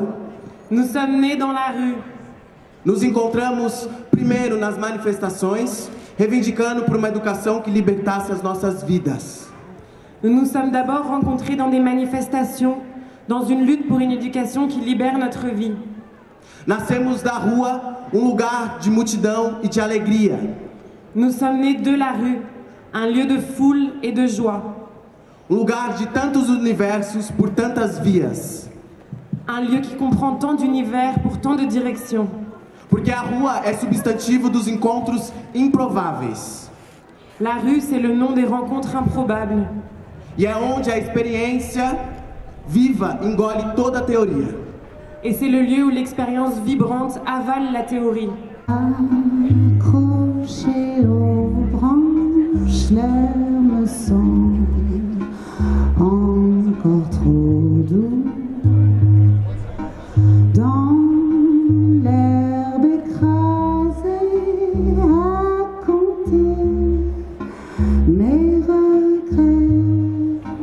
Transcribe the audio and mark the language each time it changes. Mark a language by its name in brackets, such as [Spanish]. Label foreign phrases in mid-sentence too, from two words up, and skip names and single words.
[French] Nous sommes nés dans la rue. [Portuguese] Nos encontramos primeiro nas manifestações, reivindicando por uma educação que libertasse as nossas vidas. [French] Nous nous sommes d'abord rencontrés dans des manifestations, dans une lutte pour une éducation qui libère notre vie. [Portuguese] Nascemos da rua, lugar de multidão e de alegria. [French] Nous sommes nés de la rue, un lieu de foule et de joie. [Portuguese] Lugar de tantos universos por tantas vias. [French] Un lieu qui comprend tant d'univers pour tant de directions. [Portuguese] Porque a rua é substantivo dos encontros improváveis. [French] La rue, c'est le nom des rencontres improbables. [Portuguese] E é onde a experiência viva engole toda a teoria. [French] Et c'est le lieu où l'expérience vibrante avale la théorie. Accrochés aux branches, l'air me semble encore trop doux. Dans l'herbe écrasée à compter mes regrets.